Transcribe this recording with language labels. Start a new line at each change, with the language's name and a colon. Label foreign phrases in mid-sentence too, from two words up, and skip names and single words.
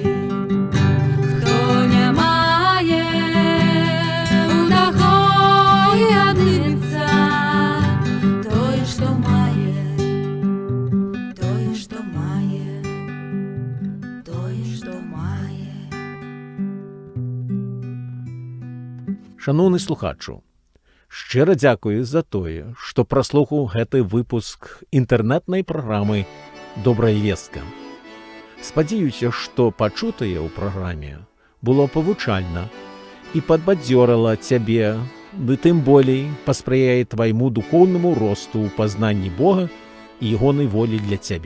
Ukrainian: Хто не має, у того і однимется той, що має, той, що має, той, що має. Шановний слухачу, щиро дякую за
Belarusian: тое, што праслухаў гэты выпуск інтэрнэтнай праграмы «Добрая вестка». Спадзяюся, што пачутае ў праграме было павучальна і падбадзёрыла цябе, ды тым болей паспрыяе твайму духоўнаму росту ў пазнанні Бога і ягонай волі для цябе.